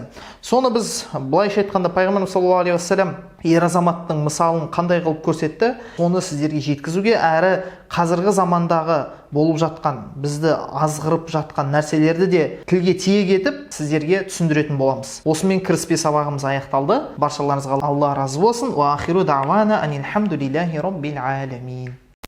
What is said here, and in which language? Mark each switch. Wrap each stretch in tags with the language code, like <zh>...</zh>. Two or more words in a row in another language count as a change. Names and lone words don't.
<kk>Соны біз былайша айтқанда пайғамбарымыз</kk> <ar>صلى الله عليه وسلم</ar> <kk>ер азаматтың мысалын қандай қылып көрсетті, оны сіздерге жеткізуге, әрі қазіргі замандағы болып жатқан, бізді азғырып жатқан нәрселерді де тілге тиек етіп сіздерге түсіндіретін боламыз. Осымен кіріспе сабағымыз аяқталды. Баршаларыңызға Алла разы болсын.</kk> <ar>وآخر دعوانا أن الحمد لله رب العالمين.</ar>